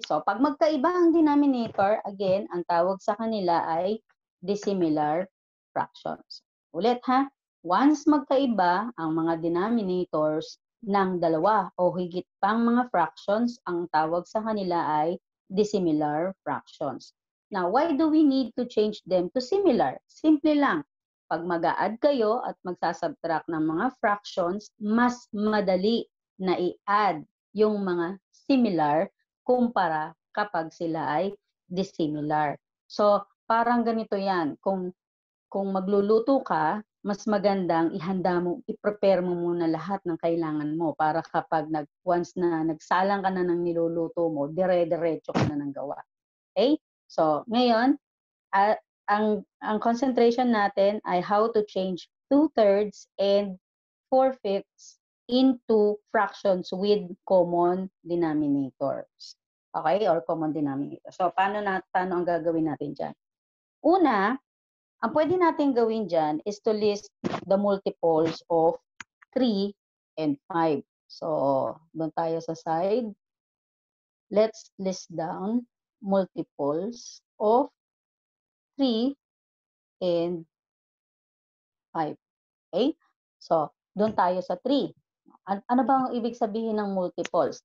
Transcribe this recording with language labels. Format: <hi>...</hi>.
<tl>So, pag magkaiba ang denominator, again, ang tawag sa kanila ay dissimilar fractions. Ulit ha, once magkaiba ang mga denominators ng dalawa o higit pang mga fractions, ang tawag sa kanila ay dissimilar fractions.</tl> <en>Now, why do we need to change them to similar?</en> <tl>Simple lang. Pag mag-a-add kayo at magsasubtract ng mga fractions, mas madali na i-add yung mga similar kumpara kapag sila ay dissimilar. So, parang ganito yan. Kung magluluto ka, mas magandang ihanda mo, i-prepare mo muna lahat ng kailangan mo para kapag once na nagsalang ka na ng niluluto mo, dire-diretso ka na ng gawa. Okay?</tl> <en>So, ngayon,</en> <tl>ang concentration natin ay</tl> <en>how to change 2/3 and 4/5 into fractions with common denominators. Okay? Or common denominator.</en> <tl>So, paano ang gagawin natin dyan? Una, ang pwede natin gawin dyan</tl> <en>is to list the multiples of 3 and 5.</en> <tl>So, doon tayo sa side.</tl> <en>Let's list down multiples of 3 and 5.</en> <tl>Okay? So, doon tayo sa 3. Ano ba ang ibig sabihin ng multiples?</tl>